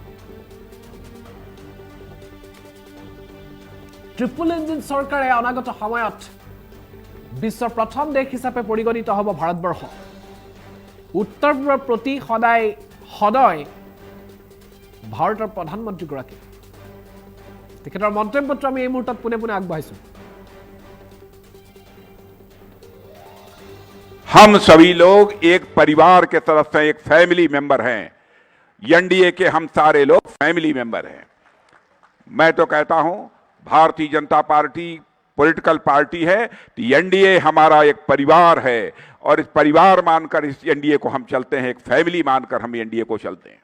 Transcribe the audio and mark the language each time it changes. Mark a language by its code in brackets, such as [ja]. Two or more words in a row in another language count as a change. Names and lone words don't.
[en] triple engine [as] চৰকাৰে অনাগত সময়ত বিশ্বৰ প্ৰথম দেশ হিচাপে পৰিগণিত হ'ব ভাৰতবৰ্ষ। উত্তৰ পূৰ্বৰ প্ৰতি সদয় ভাৰতৰ প্ৰধানমন্ত্ৰীগৰাকী। তেখেতৰ মন্তব্যটো আমি এই মুহূৰ্তত পোনে পোনে আগবঢ়াইছো। [hi] हम सभी लोग एक परिवार के तरफ से एक [en] family member [hi] हैं। एनडीए के हम सारे लोग [en] family member [hi] हैं। मैं तो कहता हूं भारतीय जनता पार्टी [en] political party [hi] है तो एनडीए हमारा एक परिवार है और इस परिवार मानकर इस एनडीए को हम चलते हैं, एक फैमिली मानकर हम एनडीए को चलते हैं।